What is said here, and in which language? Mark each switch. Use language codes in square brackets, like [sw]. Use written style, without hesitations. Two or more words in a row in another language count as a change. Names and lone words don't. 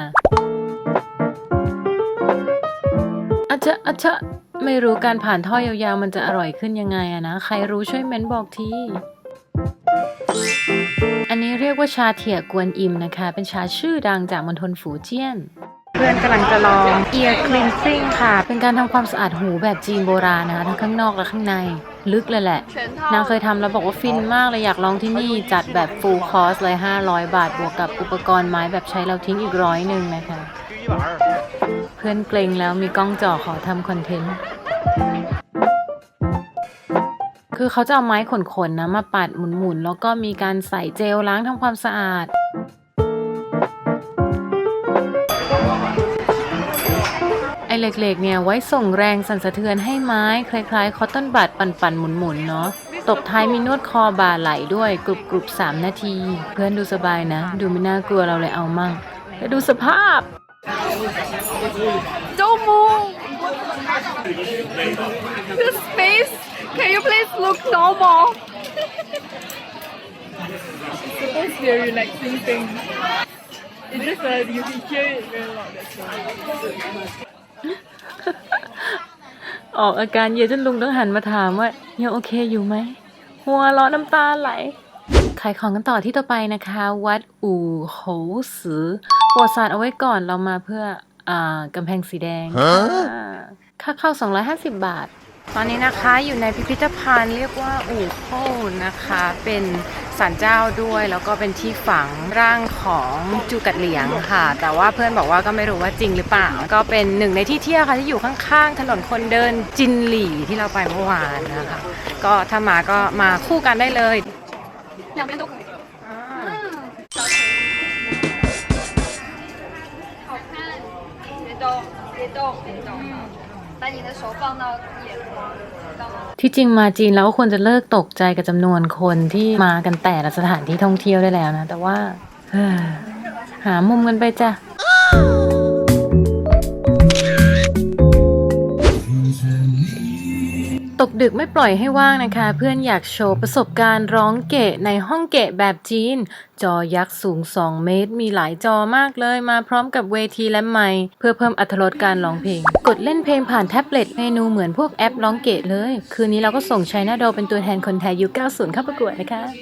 [th] อาจจะไม่รู้การผ่านท่อยาวๆมันจะอร่อยขึ้นยังไงอะนะใครรู้ช่วยเม้นบอกทีอันนี้เรียกว่าชาเถี่ยก วนอิมนะคะเป็นชาชื่อดังจากมณฑลฝูเจี้ยนเพื่อนกำลังจะลอง [en] ear cleansing [th] ค่ะเป็นการทำความสะอาดหูแบบจีนโบราณนะคะทั้งข้างนอกและข้างในลึกเลยแหละนางเคยทำแล้วบอกว่าฟินมากเลยอยากลองที่นี่จัดแบบ [en] full course [th] เลย500 บาทบวกกับอุปกรณ์ไม้แบบใช้เราทิ้งอีก100นะคะเพื่อนเกรงแล้วมีกล้องจ่อขอทำคอนเทนต์ คือเขาจะเอาไม้ขนๆนะมาปัดหมุนๆแล้วก็มีการใส่เจลล้างทำความสะอาดไอ้เหล็กๆเนี่ยไว้ส่งแรงสั่นสะเทือนให้ไม้คล้ายๆ [en] cotton bud [th] ปั่นๆหมุนๆเนาะตบท้ายมีนวดคอบ่าไหล่ด้วยกรุบ3 นาทีเพื่อนดูสบายนะดูไม่น่ากลัวเราเลยเอามั่งแล้วดูสภาพ [en] Don't move. This space. Can you please look normal? It's supposed to be a relaxing thing. It's just that you can hear it very loud. That's why. [th] ออกอาการเย็นจนลุงต้องหันมาถามว่ายังโอเคอยู่ไหมหัวเราะน้ำตาไหลขายของกันต่อที่ต่อไปนะคะวัดอู่โหสื อประวัติศาสตร์เอาไว้ก่อนเรามาเพื่อกำแพงสีแดงค่าเข้า250 บาทตอนนี้นะคะอยู่ในพิพิธภัณฑ์เรียกว่าอู่โค่นะคะเป็นศาลเจ้าด้วยแล้วก็เป็นที่ฝังร่างของจูกัดเหลียงค่ะแต่ว่าเพื่อนบอกว่าก็ไม่รู้ว่าจริงหรือเปล่าก็เป็นหนึ่งในที่เที่ยวค่ะที่อยู่ข้างๆถนนคนเดินจินหลี่ที่เราไปเมื่อวานนะคะก็ถ้ามาก็มาคู่กันได้เลย [zh] 两边都可以。好看，别动，别动，别动。把你的手放到眼眶。 [th] ที่จริงมาจีนแล้วควรจะเลิกตกใจกับจำนวนคนที่มากันแต่ละสถานที่ท่องเที่ยวได้แล้วนะแต่ว่าหามุมกันไปจ้ะ ตตกดึกไม่ปล่อยให้ว่างนะคะ เพื่อนอยากโชว์ประสบการณ์ร้องเกะในห้องเกะแบบจีน จอยักษ์สูง2 เมตรมีหลายจอมากเลยมาพร้อมกับเวทีและไมค์เพื่อเพิ่มอรรถรสการร้องเพลง กดเล่นเพลงผ่านแท็บเล็ตเมนูเหมือนพวกแอปร้องเกะเลย คืนนี้เราก็ส่งชัยนาโดเป็นตัวแทนคนไทยยุค 90 เข้าประกวดนะคะ